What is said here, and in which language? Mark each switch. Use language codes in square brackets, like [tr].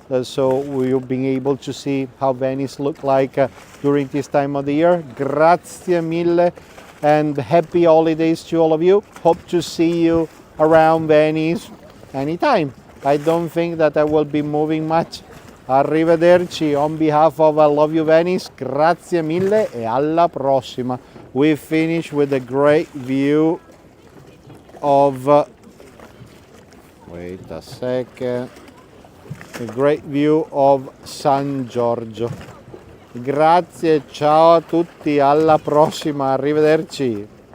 [en] So we've been able to see how Venice look like during this time of the year. [it] Grazie mille [en] and happy holidays to all of you. Hope to see you around Venice anytime. I don't think that I will be moving much. Arrivederci on behalf of I Love You Venice. [it] Grazie mille e alla prossima. [en] We finish with a great view of wait a second. A great view of San Giorgio. [it] Grazie, ciao a tutti, alla prossima, arrivederci.